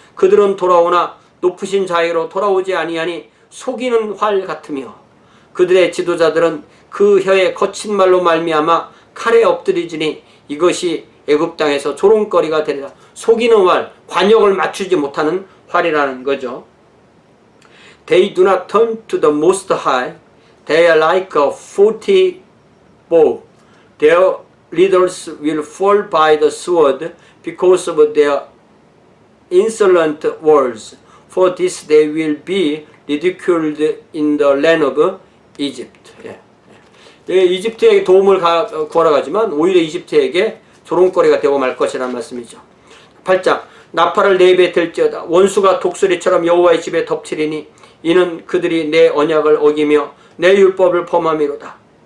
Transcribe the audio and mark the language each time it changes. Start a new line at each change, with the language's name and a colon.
Korean: 그들은 돌아오나 높으신 자유로 돌아오지 아니하니 속이는 활 같으며 그들의 지도자들은 그 혀에 거친 말로 말미암아 칼에 엎드리지니 이것이 애굽 땅에서 조롱거리가 되리라. 속이는 활, 관역을 맞추지 못하는 활이라는 거죠.
English: They do not turn to the Most High. They are like a 40 bow. Their leaders will fall by the sword because of their insolent words. For this they will be ridiculed in the land of Egypt.
Korean: 이집트에게 도움을 구하러 가지만 오히려 이집트에게 조롱거리가 되고 말 것이라는 말씀이죠. 8장 나팔을 네 입에 들지어다. 원수가 독수리처럼 여호와의 집에 덮치리니 이는 그들이 내 언약을 어기며 내 율법을 범함이로다.